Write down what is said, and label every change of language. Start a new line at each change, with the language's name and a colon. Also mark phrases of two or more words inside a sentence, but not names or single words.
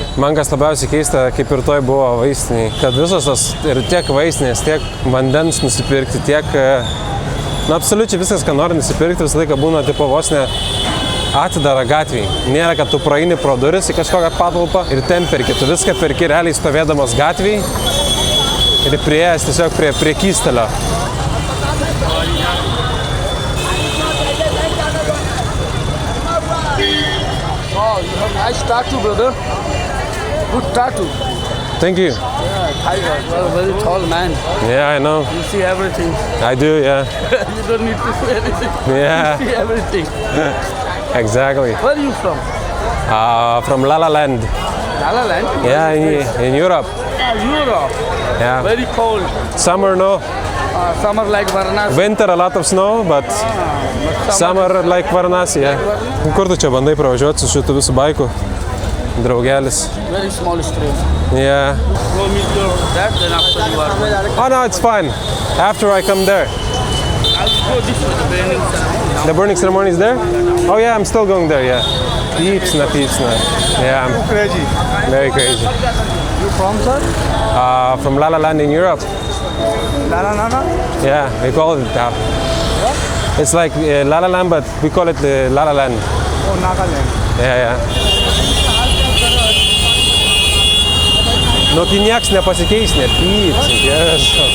Lithuanian: Man kas labiausiai keista, kaip ir toj buvo vaistiniai, kad visos tos ir tiek vaistinės, tiek vandens nusipirkti, tiek... absoliučiai viskas, ką nori nusipirkti, visą laiką būna tipo vos ne atidara gatvėj. Nėra, kad tu praeini pro duris į kažkokią patalpą ir ten perki. Tu viską perki realiai stovėdamas gatvėj ir prieėjęs tiesiog prie kystelio.
English: Oh, you have nice tattoo, brother. Good tattoo. Thank you. Yeah, tiger. You are a very tall man. Yeah, I know. You see everything. I do, yeah. You don't need to say anything. Yeah. You see everything. Exactly. Where are you from? From La La Land. La La Land? Yeah, in Europe. Europe. Yeah. Very cold. Summer, no. Summer like Varanasi. Winter, a lot of snow, but summer like Varanasi, yeah.
Lithuanian: Kur tu čia bandai pravažiuoti su šitu visų baiku? Draugelis.
English: Very small stream. Yeah. Go meet your dad, then after you are. Oh no, it's fine. After I come there. I'll go this way, the burning ceremony. The burning ceremony is there? Oh yeah, I'm still going there, yeah. Peepsna. Yeah, I'm Crazy. very crazy. You from, sir? From La La Land in Europe. La La La? Yeah, we call it that. It's like La La Land, but we call it La La Land. Oh, Nagaland. Yeah.
Lithuanian: Nu, kai nieks nepasikeis, nepyps.
English: Yes.